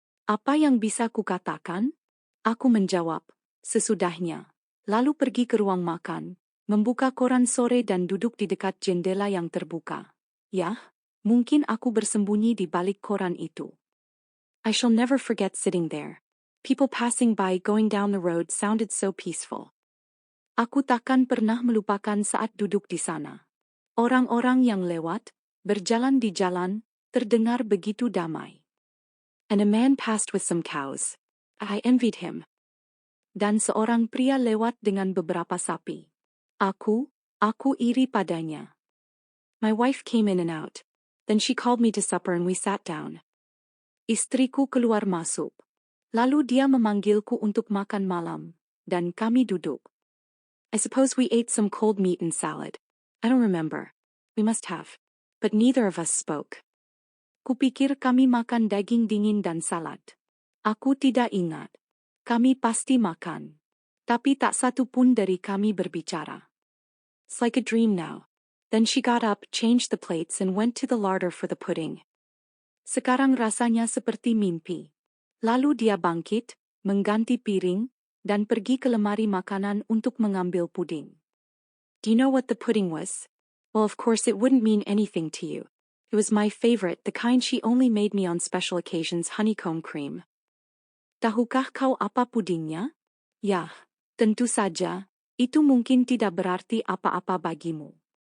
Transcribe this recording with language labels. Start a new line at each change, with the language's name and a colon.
Indonesian: Apa yang bisa kukatakan? Aku menjawab, "Sesudahnya." Lalu pergi ke ruang makan, membuka koran sore dan duduk di dekat jendela yang terbuka. Yah, mungkin aku bersembunyi di balik koran itu.
English: I shall never forget sitting there. People passing by going down the road sounded so peaceful.
Indonesian: Aku takkan pernah melupakan saat duduk di sana. Orang-orang yang lewat, berjalan di jalan, terdengar begitu damai.
English: And a man passed with some cows. I envied him.
Indonesian: Dan seorang pria lewat dengan beberapa sapi. Aku iri padanya.
English: My wife came in and out. Then she called me to supper and we sat down.
Indonesian: Istriku keluar masuk. Lalu dia memanggilku untuk makan malam, dan kami duduk.
English: I suppose we ate some cold meat and salad. I don't remember. We must have. But neither of us spoke.
Indonesian: Kupikir kami makan daging dingin dan salad. Aku tidak ingat. Kami pasti makan. Tapi tak satu pun dari kami berbicara.
English: It's like a dream now. Then she got up, changed the plates and went to the larder for the pudding.
Indonesian: Sekarang rasanya seperti mimpi. Lalu dia bangkit, mengganti piring, dan pergi ke lemari makanan untuk mengambil puding.
English: Do you know what the pudding was? Well, of course it wouldn't mean anything to you. It was my favorite, the kind she only made me on special occasions, honeycomb cream.
Indonesian: Tahukah kau apa pudingnya? Yah, tentu saja, itu mungkin tidak berarti apa-apa bagimu.